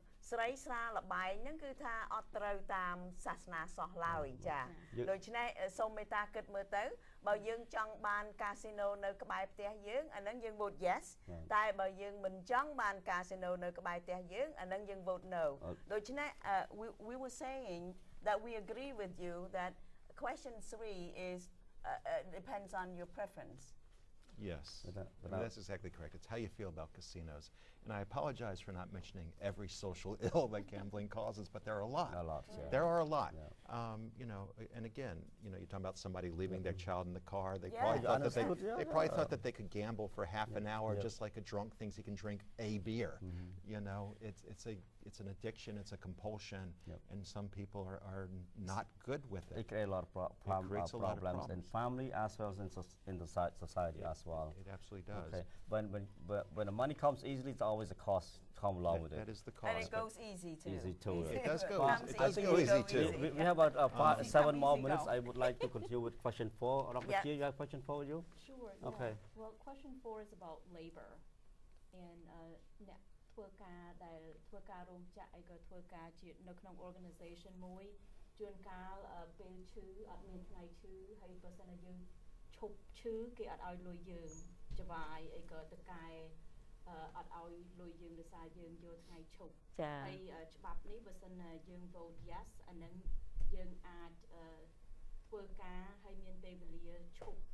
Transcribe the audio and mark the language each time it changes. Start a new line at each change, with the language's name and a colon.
Khmer: ស្រីស្រាលបែងហ្នឹងគឺថាអត់ត្រូវតាមសាសនាសោះឡើយចាដូច្នេះសូមមេត្តាគិតមើលទៅបើយើងចង់បានកាស៊ីណូនៅក្បែរផ្ទះយើងអាហ្នឹងយើង
English: vote yes
Khmer: តែបើយើងមិនចង់បានកាស៊ីណូនៅក្បែរផ្ទះយើងអាហ្នឹងយើង
English: vote no
Khmer: ដូច្នេះ
English: we were saying that we agree with you that question 3 is depends on your preference. Yes, that's exactly correct. It's how you feel about casinos. And I apologize for not mentioning every social ill that gambling causes, but there are a lot. There are a lot. You know, and again, you know, you're talking about somebody leaving their child in the car. They probably thought that they could gamble for half an hour, just like a drunk thinks he can drink a beer. You know, it's an addiction, it's a compulsion, and some people are not good with it. It creates a lot of problems in family as well as in the society as well. It absolutely does. Okay. When the money comes easily, it's always a cost come along with it. That is the cost. And it goes easy too. It does go easy too. We have about 7 more minutes. I would like to continue with question 4. Dr. Chia, you have question 4 with you? Sure. Okay. Well, question 4 is about labor.
Khmer: And អ្នកធ្វើការដែលធ្វើការរោងចក្រអីក៏ធ្វើការជានៅក្នុង organization មួយជួនកាលពេលឈឺអត់មានថ្ងៃឈឺហើយបើសិនជាយើងឈប់ឈឺគេអត់ឲ្យលុយយើងចវាយអីក៏តកែអត់ឲ្យលុយយើងដោយសារយើងយកថ្ងៃឈប់ហើយច្បាប់នេះបើសិនយើង
English: vote yes
Khmer: អានឹងយើងអាចធ្វើការហើយមានពេលវេលាឈប់